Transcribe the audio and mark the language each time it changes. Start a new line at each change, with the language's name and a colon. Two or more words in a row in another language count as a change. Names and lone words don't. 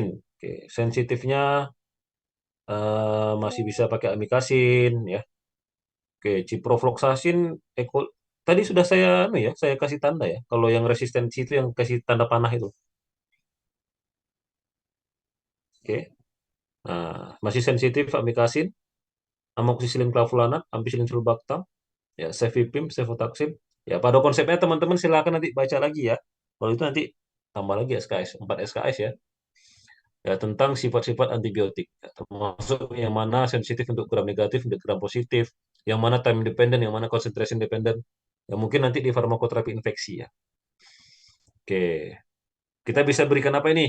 Indonesian: Oke, sensitifnya masih bisa pakai amikasin ya. Oke, ciprofloxacin tadi sudah saya kasih tanda ya. Kalau yang resistensi itu yang kasih tanda panah itu. Oke. Nah, masih sensitif amikasin, amoxicillin clavulanat, ampicillin sulbactam, ya, cefepime, cefotaxime. Ya, pada konsepnya teman-teman silakan nanti baca lagi ya. Kalau itu nanti tambah lagi SKS, 4 SKS ya. Ya, tentang sifat-sifat antibiotik. Ya, termasuk yang mana sensitif untuk gram negatif, untuk gram positif, yang mana
English: time dependent,
Indonesian: yang mana
English: concentration dependent.
Indonesian: Ya, mungkin nanti di farmakoterapi infeksi ya. Oke, kita bisa berikan apa ini?